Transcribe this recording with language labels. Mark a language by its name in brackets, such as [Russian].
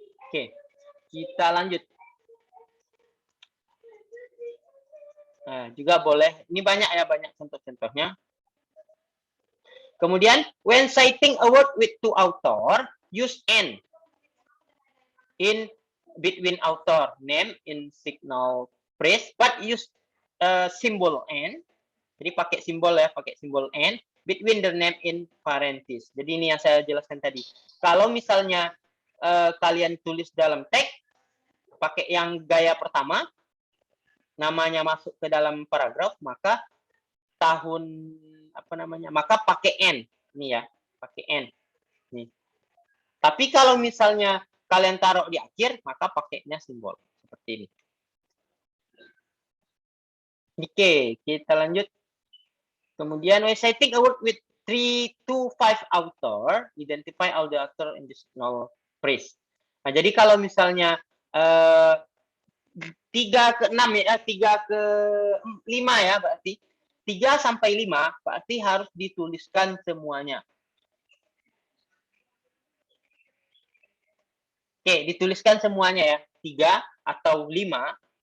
[Indonesian] Oke, kita lanjut. Nah, juga boleh, ini banyak ya, banyak contoh-contohnya. [English] Kemudian, when citing a word with two author, use N in between author name in signal phrase, but use symbol N. [Indonesian] Jadi pakai simbol ya, pakai simbol N [English] between the name in parenthesis. [Indonesian] Jadi ini yang saya jelaskan tadi. Kalau misalnya kalian tulis dalam teks, pakai yang gaya pertama, namanya masuk ke dalam paragraf, maka tahun maka pakai N. Ini ya, pakai N. Nih. Tapi kalau misalnya kalian taruh di akhir, maka pakainya simbol seperti ini. Oke, kita lanjut. [English] Kemudian when citing a word with 3 to 5 author, identify all the author in the signal phrase. [Indonesian] Nah, jadi kalau misalnya 3 ke 6 ya, 3 ke 5 ya, berarti 3 sampai 5 berarti harus dituliskan semuanya. Oke, dituliskan semuanya ya. 3 atau 5.